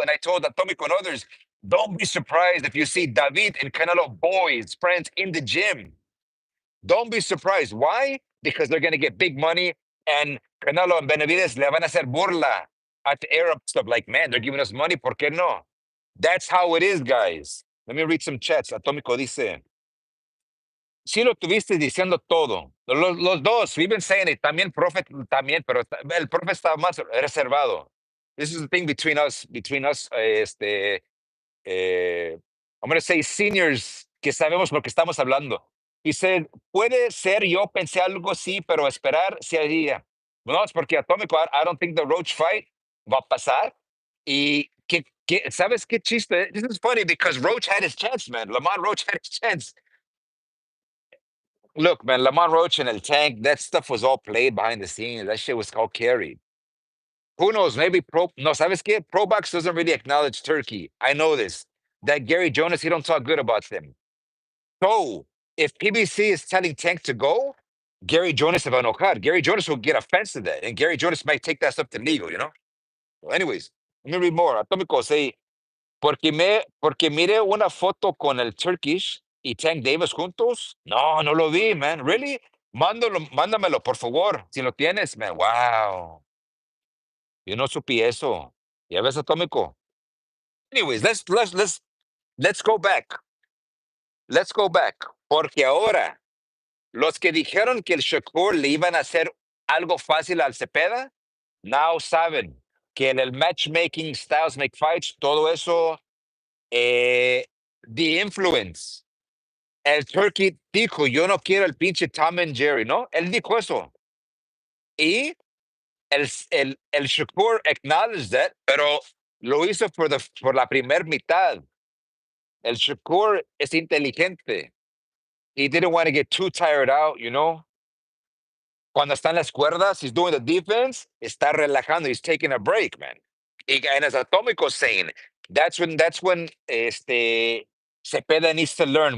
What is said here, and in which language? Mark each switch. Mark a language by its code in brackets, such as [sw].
[en] And I told Atomico and others, don't be surprised if you see David and Canelo boys, friends in the gym. Don't be surprised. Why? Because they're going to get big money, and Canelo and Benavides [es] le van a hacer burla [en] at the Arab stuff. Like, man, they're giving us money. [es] ¿Por qué no? [en] That's how it is, guys. Let me read some chats. [es] Atómico dice, sí lo tuviste diciendo todo. Los dos, [en] we've been saying it. [es] También, profe, también, pero el profe está más reservado. [en] This is the thing between us, I'm going to say seniors [es] que sabemos lo que estamos hablando. [en] He said, [es] puede ser, yo pensé algo sí, pero esperar si haría. No, es porque [en] Atómico, I don't think the Roach fight [es] va a pasar. Y ¿sabes qué chiste? [en] This is funny because Roach had his chance, man. Lamont Roach had his chance. Look, man, Lamont Roach and El Tank, that stuff was all played behind the scenes. That shit was all carried. Who knows? Maybe [es] no, ¿sabes qué? [en] ProBox doesn't really acknowledge Turkey. I know this. That Gary Jonas, he don't talk good about them. So if PBC is telling Tank to go, Gary Jonas [es] va a enojar. [en] Gary Jonas will get offensive to that, and Gary Jonas might take that stuff to legal. Well, anyways, let me read more. [es] Atómico say, porque mire una foto con el Turkish y Tank Davis juntos. No, no lo vi, man. [en] Really? [es] Mándamelo, por favor. Si lo tienes, man. Wow. Yo no supe eso. ¿Ya ves, Atómico? [en] Anyways, let's go back. [es] Let's go back. Porque ahora, los que dijeron que el Shakur le iban a hacer algo fácil al Zepeda, now saben. que en el [en] matchmaking, styles make fights, [es] todo eso, [en] the influence. [es] El Turkey dijo, yo no quiero el pinche Tom and Jerry, ¿no? Él dijo eso. Y el Shakur [en] acknowledged that, [es] pero lo hizo por la primer mitad. El Shakur es inteligente. [en] He didn't want to get too tired out, you know? [es] Cuando está en las cuerdas, [en] he's doing the defense, [es] está relajando, [en] he's taking a break, man. And as Atomico saying, that's when Cepeda needs to learn.